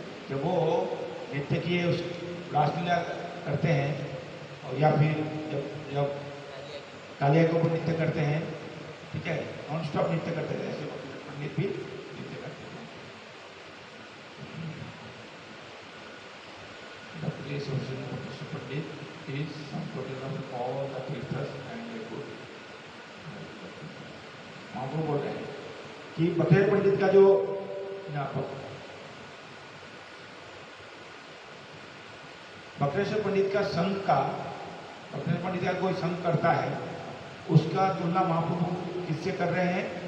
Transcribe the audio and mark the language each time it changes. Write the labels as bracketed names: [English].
[Hindi] जब वो नृत्य किए उस रासलीला करते हैं और या फिर जब कालिया के ऊपर नृत्य करते हैं, ठीक है, नॉन स्टॉप नृत्य करते हैं, ऐसे भक्ति पंडित भी नृत्य करते हैं। [English] The place of Sri Krishna Pandit is sum total of all the tirthas and the good. [Hindi] महाप्रभु बोल रहे हैं कि बखेर पंडित का जो बकरेश्वर पंडित का संघ का, बकरेश्वर पंडित का कोई संघ करता है उसका तुलना महाप्रभु किससे कर रहे हैं?